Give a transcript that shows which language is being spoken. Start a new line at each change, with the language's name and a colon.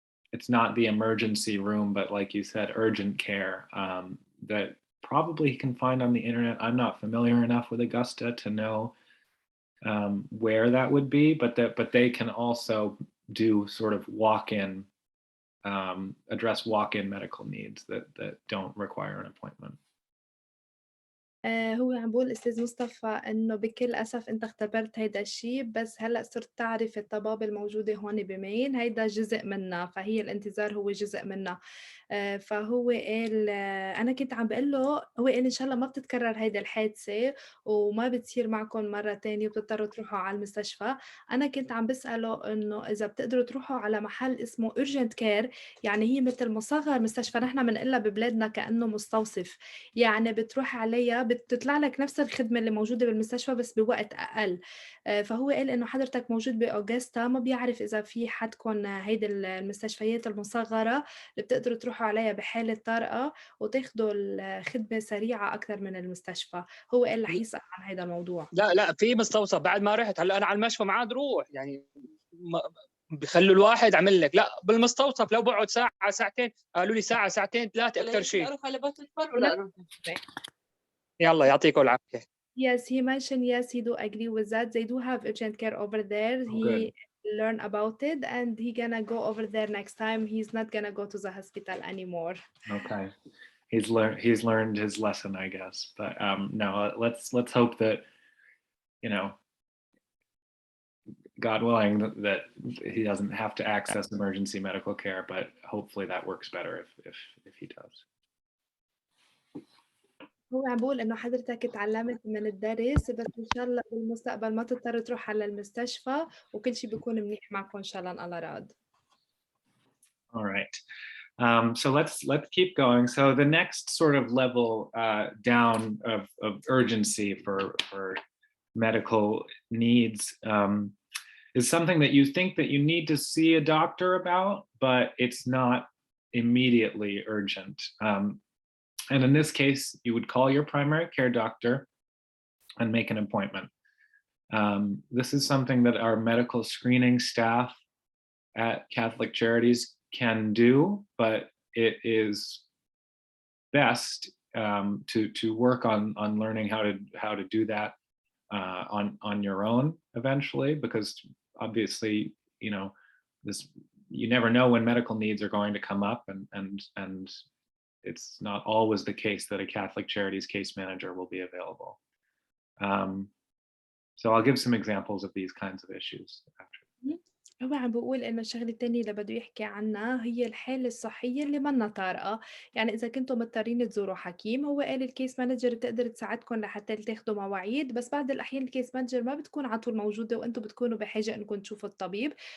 English: It's not the emergency room, but like you said, urgent care that probably he can find on the internet. I'm not familiar enough with Augusta to know where that would be, but they can also do sort of walk-in address walk-in medical needs that don't require an appointment.
Arabic: هو عم بيقول أستاذ مصطفى إنه بكل أسف أنت اختبرت هيدا الشي، بس هلأ صرت تعرف الطبابة الموجودة هون بمين هيدا جزء منّا، فهي الانتظار هو جزء منّا. فهو قال أنا كنت عم باقول له، هو قال إن شاء الله ما بتتكرر هيدي الحادثة وما بتصير معكم مرّة تانية وبتضطروا تروحوا على المستشفى. أنا كنت عم باسأله إنه إذا بتقدروا تروحوا على محل اسمه urgent care، يعني هي متل مصغّر مستشفى نحن بنقلها ببلادنا كإنه مستوصف، يعني بتروح عليها بتطلع لك نفس الخدمة اللي موجودة بالمستشفى بس بوقت أقل. فهو قال إنه حضرتك موجود بأوغستا، ما بيعرف إذا في حدكن هيدي المستشفيات المصغّرة اللي بتقدروا تروحوا عليها بحالة طارئة وتاخدوا الخدمة سريعة أكتر من المستشفى. هو قال رح يسأل عن هيدا الموضوع. لا في مستوصف بعد ما رحت. هلا انا على المشفى ما عاد روح يعني، بخلوا الواحد عمل لك. لا بالمستوصف لو بقعد ساعه ساعتين، قالوا لي ساعه ساعتين ثلاثه اكثر شيء. اروح على بيت الفر ولا يلا يعطيكم العافيه.
English: Yes, he mentioned yes, he do agree with that. They do have urgent care over there. Oh, He good. learn about it and he gonna go over there next time. He's not gonna go to the hospital anymore. Okay. He's learned his lesson, I guess. But no, let's hope that, you know, God willing, that he doesn't have to access emergency medical care, but hopefully that works better if he does.
Arabic: هو عم بيقول إنه حضرتك اتعلمت من الدرس، بس إن شاء الله بالمستقبل ما تضطر تروح على المستشفى وكل شي بيكون منيح معكم إن شاء الله الله راد.
English: All right. So let's keep going. So the next sort of level down of urgency for medical needs is something that you think that you need to see a doctor about, but it's not immediately urgent. And in this case, you would call your primary care doctor and make an appointment. This is something that our medical screening staff at Catholic Charities can do, but it is best to work on learning how to do that on your own eventually, because obviously, you know, you never know when medical needs are going to come up, and it's not always the case that a Catholic Charities case manager will be available. So I'll give some examples of these kinds of issues after.
Arabic: هو عم بيقول إنه الشغلة التانية اللي بده يحكي عنها هي الحالة الصحية اللي منا طارئة، يعني إذا كنتم مضطرين تزوروا حكيم، هو قال الكيس مانجر بتقدر تساعدكم لحتى تاخدوا مواعيد، بس بعض الأحيان الكيس مانجر ما بتكون على طول موجودة وأنتم بتكونوا بحاجة إنكم تشوفوا الطبيب.